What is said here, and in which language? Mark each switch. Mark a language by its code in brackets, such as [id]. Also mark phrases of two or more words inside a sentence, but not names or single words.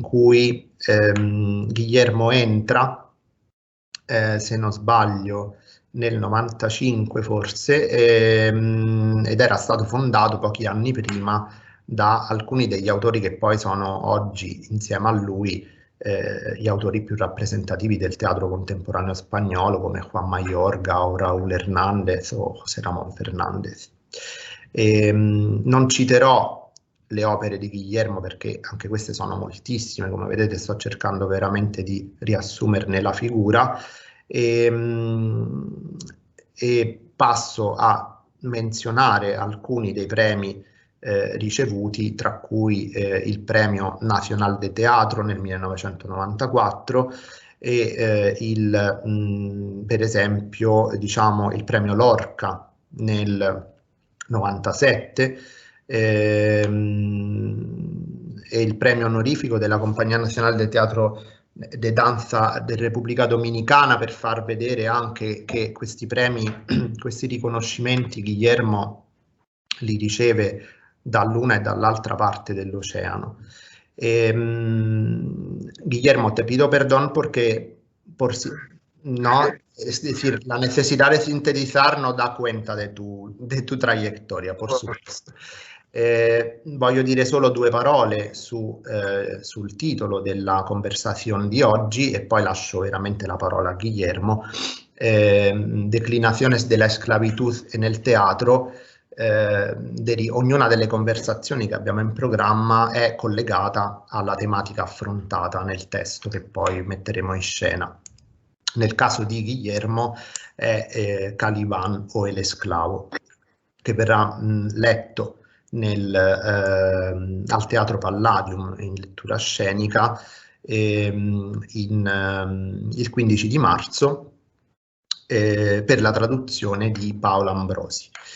[it] cui Guillermo entra, se non sbaglio, nel 95 forse, ed era stato fondato pochi anni prima da alcuni degli autori che poi sono oggi, insieme a lui, gli autori più rappresentativi del teatro contemporaneo spagnolo, come Juan Mayorga o Raúl Hernández o José Ramón Fernández. Non citerò le opere di Guillermo perché anche queste sono moltissime, come vedete sto cercando veramente di riassumerne la figura, e passo a menzionare alcuni dei premi ricevuti, tra cui il Premio Nacional de Teatro nel 1994 e per esempio, diciamo, il Premio Lorca nel 97, e il premio onorifico della Compagnia Nazionale de Teatro de Danza del Repubblica Dominicana, per far vedere anche che questi premi, questi riconoscimenti, Guillermo li riceve dall'una e dall'altra parte dell'oceano. [es] Guillermo, te pido perdón porque no, es decir, la necesidad de sintetizar no da cuenta de tu trayectoria, por supuesto. [it] Voglio dire solo due parole sul titolo della conversazione di oggi e poi lascio veramente la parola a Guillermo. Declinaciones de la esclavitud en el teatro. Ognuna delle conversazioni che abbiamo in programma è collegata alla tematica affrontata nel testo che poi metteremo in scena. Nel caso di Guillermo è Caliban o El Esclavo, che verrà letto al Teatro Palladium in lettura scenica il 15 di marzo per la traduzione di Paola Ambrosi.